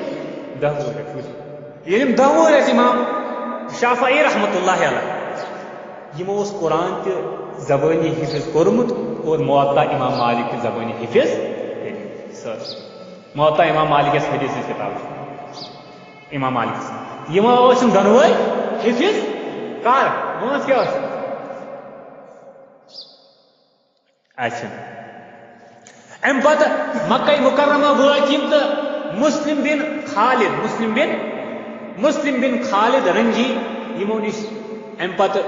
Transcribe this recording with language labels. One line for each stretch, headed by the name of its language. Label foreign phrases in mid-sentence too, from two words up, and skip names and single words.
Kashmiri: یِم 10 وُہٕرۍ ٲسۍ امام شافعی
Arabic: رحمۃ اللہ علیہ
Kashmiri: یِمو اوس قرآن تہِ زبٲنی حِفظ کوٚرمُت اور موطا امام مالک تہِ زبٲنی حِفظ موطا امام مالک یس حدیث کتاب امام مالک یِمو ٲسۍ یِم دۄنوَے حِفظ کر وٲنٛس کیٛاہ ٲس اچھا امہِ پتہٕ مکہ مکرمہ وٲتۍ یِم تہٕ مسلم بن خالد رنجی یِمو نِش امہِ پتہٕ